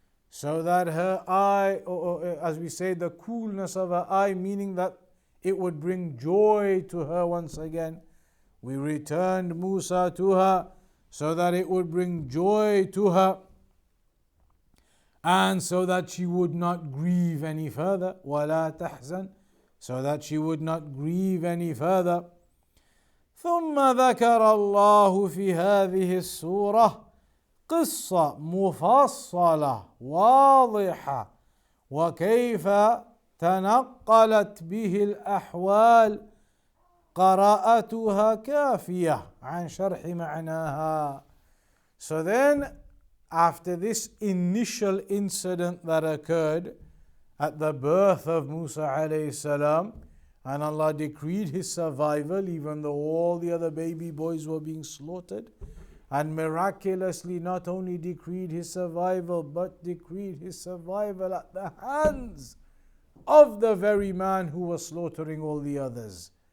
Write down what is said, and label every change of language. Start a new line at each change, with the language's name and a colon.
English: So that her eye, or as we say, the coolness of her eye, meaning that it would bring joy to her once again. We returned Musa to her so that it would bring joy to her, and so that she would not grieve any further.
Arabic: وَلَا تَحْزَنْ.
English: So that she would not grieve any further.
Arabic: ثم ذكر الله في هذه السورة قصة مفصلة واضحة وكيف تنقلت به الأحوال قراءتها كافية عن شرح معناها.
English: So then, after this initial incident that occurred at the birth of Musa alayhi salam, and Allah decreed his survival even though all the other baby boys were being slaughtered, and miraculously not only decreed his survival but decreed his survival at the hands of the very man who was slaughtering all the others.